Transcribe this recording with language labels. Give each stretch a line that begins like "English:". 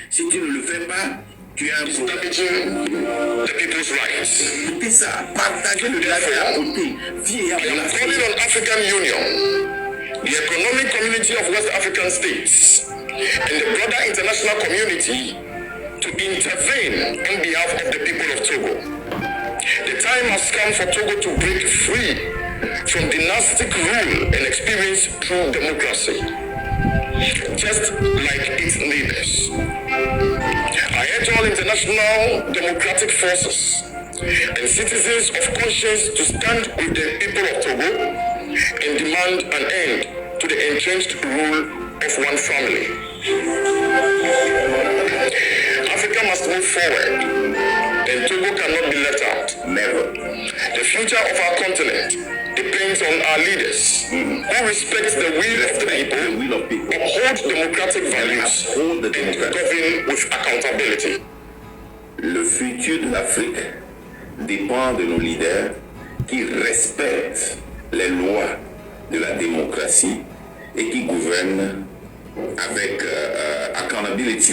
French: Si tu ne le fais pas, tu as un problème.
English: The people's rights.
French: C'est ça, partager le travail à côté.
English: I am calling on African Union, the Economic Community of West African States, and the broader international community to intervene on behalf of the people of Togo. The time has come for Togo to break free from dynastic rule and experience true democracy, just like its neighbors. I urge all international democratic forces and citizens of conscience to stand with the people of Togo and demand an end to the entrenched rule of one family. Africa must move forward, and Togo cannot be left out. Never. The future of our continent depends on our leaders who respect the will of the people, uphold democratic values, and govern with accountability.
French: Le futur de l'Afrique dépend de nos leaders qui respectent les lois de la démocratie et qui gouvernent avec accountability.